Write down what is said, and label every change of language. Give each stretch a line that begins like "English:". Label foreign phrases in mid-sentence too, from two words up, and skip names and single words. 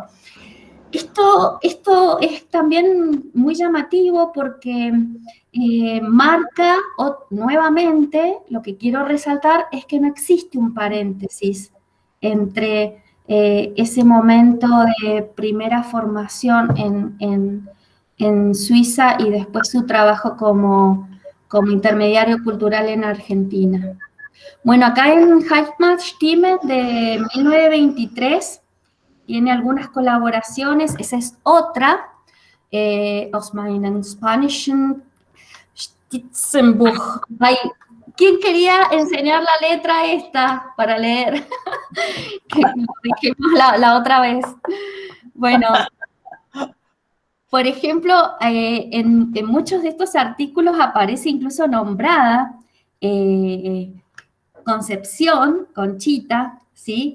Spanish: Esto es también muy llamativo porque marca nuevamente, lo que quiero resaltar es que no existe un paréntesis entre ese momento de primera formación en Suiza y después su trabajo como intermediario cultural en Argentina. Bueno, acá en Heimatstimmen de 1923 tiene algunas colaboraciones, esa es otra,
German: aus meinem spanischen Stitzenbuch.
Spanish: ¿Quién quería enseñar la letra esta para leer? Que lo dijimos la otra vez. Bueno, por ejemplo, en muchos de estos artículos aparece incluso nombrada Concepción, Conchita, ¿sí?